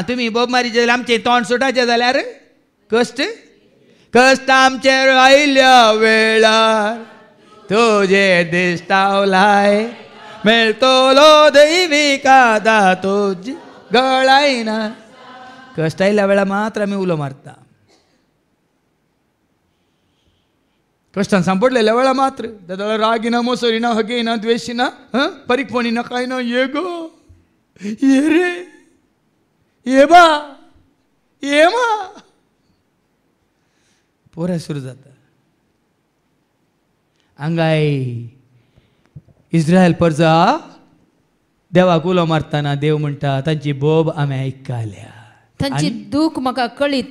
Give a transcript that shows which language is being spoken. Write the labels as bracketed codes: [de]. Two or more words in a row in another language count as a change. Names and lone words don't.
[kok] तुमी बोब मारीचे जाल्यार आमचें तोंड सुटाचें जाल्यार कश्ट आमचेर आयल्या वेळार तुजे दिश्टावलाय मेळटलो दैवीक आदार तुजी गळायना. कश्ट आयल्या वेळार मात्र आमी उलो मारता. कश्टान सांपडलेल्या वेळा मात्र दादा रागिना मोसरिना हगेना द्वेषिना परीकपणीना काय ना. ये गो ये रे ये बा ये मा पोरा सुरू जाता. हांगाय इस्रायल परजा देवाक उलो मारतना देव म्हणटा तांची बोब हांवें आयकल्या. तांची दूख म्हाका कळीत